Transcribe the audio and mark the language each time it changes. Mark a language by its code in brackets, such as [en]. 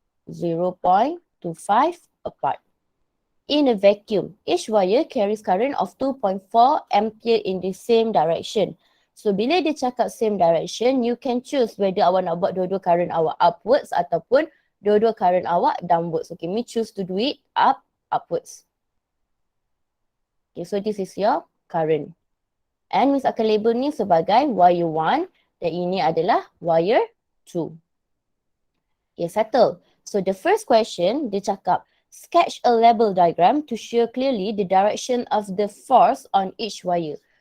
[en] 0.25 apart. In a vacuum, each wire carries current of 2.4 ampere in the same direction. [ms] So, bila dia cakap same direction, [en] you can choose whether [ms] awak nak buat dua-dua current awak upwards ataupun dua-dua current awak downwards. [en] Okay, me choose to do it upwards. Okay, so this is your current. [ms] And Miss akan label ni sebagai wire 1 dan ini adalah wire 2. [en] Okay, settle. So the first question, [ms] dia cakap, [en] sketch a label diagram to show clearly the direction of the force on each wire.